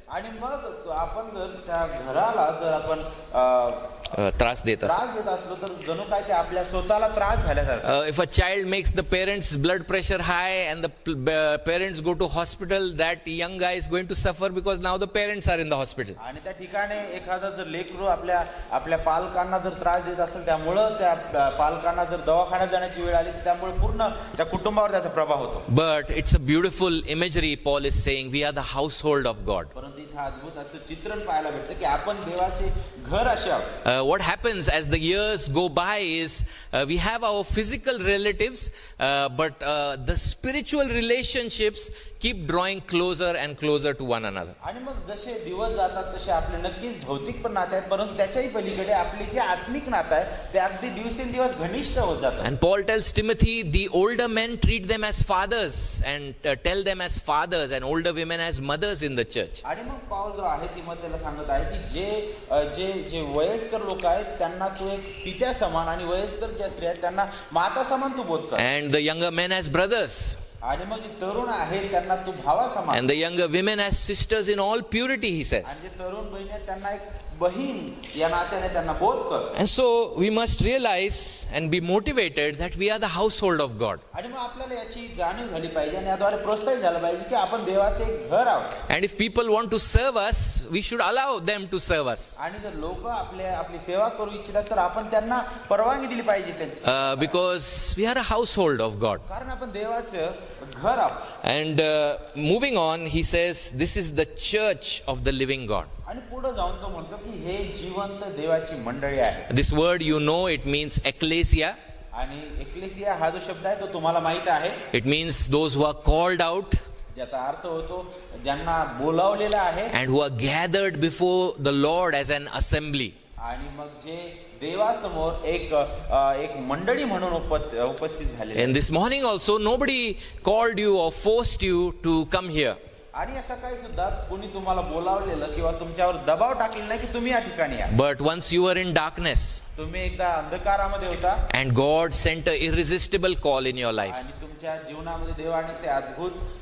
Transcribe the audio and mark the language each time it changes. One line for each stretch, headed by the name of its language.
Marathi: आणि मग आपण जर त्या घराला जर आपण त्रास देत असलो तर जणू काय ते आपल्या स्वतःला त्रास झाल्यासारखं.
English: If a child makes the parents blood pressure high and the parents go to hospital, that young guy is going to suffer because now the parents are in the hospital.
Marathi: आणि त्या ठिकाणी एखादा जर लेकरू आपल्या पालकांना जर त्रास देत असेल त्यामुळं त्या पालकांना जर दवाखान्यात जाण्याची वेळ आली त्यामुळे पूर्ण त्या कुटुंबावर त्याचा प्रभाव होतो.
English: But it's a beautiful imagery. Paul is saying we are the household of God.
Marathi: परंतु इथे अद्भुत असं चित्रण पाहायला भेटतं की आपण देवाचे घर असावे.
English: What happens as the years go by is we have our physical relatives, but the spiritual relationships keep drawing closer and closer to one another.
Marathi: आणि मग जसे दिवस जातात तसे आपले नक्कीच भौतिक पण नाते आहेत परंतु त्याच्याही पलीकडे आपले जे आत्मिक नातं आहे ते अगदी दिवसेंदिवस घनिष्ठ होत जातात.
English: And Paul tells Timothy, the older men treat them as fathers and tell them as fathers, and older women as mothers in the church.
Marathi: आणि मग पाऊल जो आहे तिमोथेला सांगत आहे की जे वयस्कर लोक आहेत त्यांना तू एक पित्या समान आणि वयस्कर ज्या स्त्रिया आहेत त्यांना माता समान तू बोध कर.
English: And the younger men as brothers.
Marathi: आणि मग जे तरुण आहेत त्यांना तू भावा समान.
English: And the younger women as sisters in all purity, he says.
Marathi: आणि जे तरुण बहिणी आहेत त्यांना एक बहीण या नात्याने त्यांना बोध कर.
English: And so we must realize and be motivated that we are the household of God.
Marathi: आणि मग आपल्याला याची जाणीव झाली पाहिजे आणि याद्वारे प्रोत्साहित झालं पाहिजे की आपण देवाचे एक घर आहोत.
English: And if people want to serve us, we should allow them to serve us.
Marathi: आणि जर लोक आपली सेवा करू इच्छितात तर आपण त्यांना परवानगी दिली पाहिजे त्यांची.
English: Because we are a household of God.
Marathi: कारण आपण देवाचं घर आहोत.
English: And moving on, he says, this is the church of the living God.
Marathi: आणि पुढे जाऊन तो म्हणतो की हे जिवंत देवाची मंडळी आहे.
English: This word, you know, it means ecclesia.
Marathi: आणि एक्लेसिया हा जो शब्द आहे तो तुम्हाला माहित आहे.
English: It means those who are called out.
Marathi: ज्याचा अर्थ होतो ज्यांना बोलावलेलं आहे.
English: And who are gathered before the Lord as an assembly.
Marathi: आणि मग जे देवासमोर एक मंडळी म्हणून उपस्थित झाले.
English: And this morning also, nobody called you or forced you to come here.
Marathi: आणि असं काही सुद्धा कोणी तुम्हाला बोलावलेलं किंवा तुमच्यावर दबाव टाकलेला नाही की तुम्ही या ठिकाणी या.
English: But once you were in darkness.
Marathi: तुम्ही एकदा अंधकारामध्ये होता.
English: And God sent an irresistible call in your life.
Marathi: आणि तुमच्या जीवनामध्ये देवाने ते अद्भुत